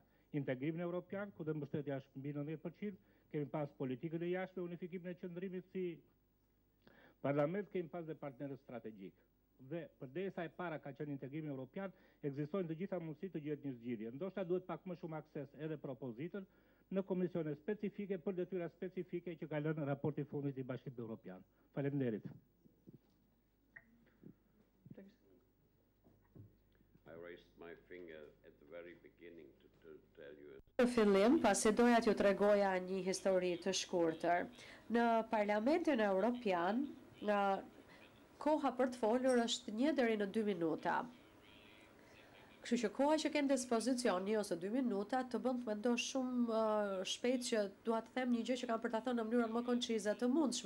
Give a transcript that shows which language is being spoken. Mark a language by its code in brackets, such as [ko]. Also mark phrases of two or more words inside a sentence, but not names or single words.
[sq] Integrimin evropian, ku dhe mbështetja është mbi 90%, kemi pas politikën e jashtme, unifikimin e qendrimit si parlament, kemi pas dhe partnerët strategjik. Dhe përderisa e para ka qenë integrimi evropian, ekzistojnë të gjitha mundësitë të gjetë një zgjidhje. Ndoshta duhet pak më shumë akses edhe për opozitën në komisione specifike për detyra specifike që ka lënë raporti i fundit i Bashkimit Europian. Faleminderit. [en] I raised my finger at the very beginning to tell you. [sq] Në fillim, pasi doja t'ju tregoja një histori të shkurtër. Në Parlamentin Europian, koha për të folur është 1 deri në 2 minuta. Kështu që koha që ke në dispozicion 1 ose 2 minuta të bën të mendosh shumë shpejt që dua të them një gjë që kam për ta thënë në mënyrën më koncize të mundshme.